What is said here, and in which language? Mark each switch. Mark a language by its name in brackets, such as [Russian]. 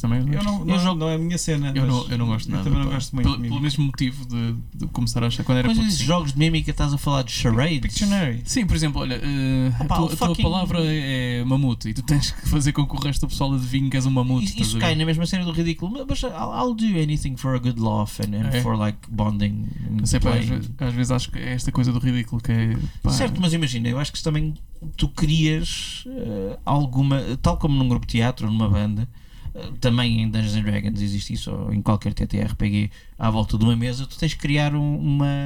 [Portuguese] Eu não, não é a minha cena. Eu não gosto nada. Também não gosto muito. Pelo mesmo motivo de começar a achar. Quando era mas esses jogos de mímica, estás a falar de charades? Pictionary. Sim, por exemplo, olha, a tua palavra é mamute e tu tens que fazer com que o resto do pessoal adivinhe que és um mamute. Isso cai na mesma cena do ridículo. Mas [English] I'll do anything for a good laugh and for like bonding. [Portuguese] Não sei, às vezes acho que é esta coisa do ridículo que é. Pá. Certo, mas imagina, eu acho que também. Tu crias alguma, tal como num grupo de teatro, numa banda, também em Dungeons and Dragons existe isso, ou em qualquer TTRPG, à volta de uma mesa, tu tens de criar uma.